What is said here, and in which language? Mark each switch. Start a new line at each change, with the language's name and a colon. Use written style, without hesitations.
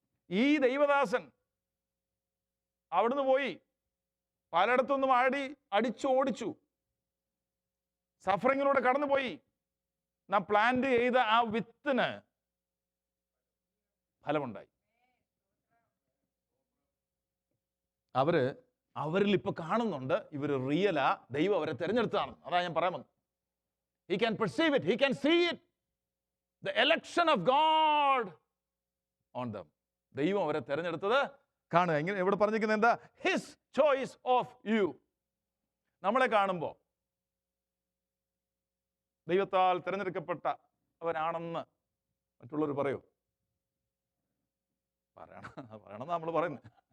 Malayalam: ഈ ദൈവദാസൻ അവിടുന്ന് പോയി പലയിടത്തുനിന്നും അടിച്ചോടിച്ചു, സഫറിങ്ങിലൂടെ കടന്നുപോയി. നാം പ്ലാന്റ് ചെയ്ത ആ വിത്തിന് ഫലമുണ്ടായി. അവരിൽ ഇപ്പൊ കാണുന്നുണ്ട് ഇവർ റിയലാ, ദൈവം അവരെ തിരഞ്ഞെടുത്താണ്. അതാ ഞാൻ പറയാൻ വന്നത്.
English: He can perceive it, he can see it, the election of God on them.
Malayalam: ദൈവം അവരെ തിരഞ്ഞെടുത്തത് കാണുക. ഇങ്ങനെ ഇവിടെ പറഞ്ഞിരിക്കുന്നത് എന്താ?
English: His choice of you.
Malayalam: നമ്മളെ കാണുമ്പോൾ ദൈവത്താൽ തിരഞ്ഞെടുക്കപ്പെട്ടവനാണെന്ന് മറ്റുള്ളവർ പറയൂ? പറയണമെന്ന് നമ്മൾ പറയുന്നത്.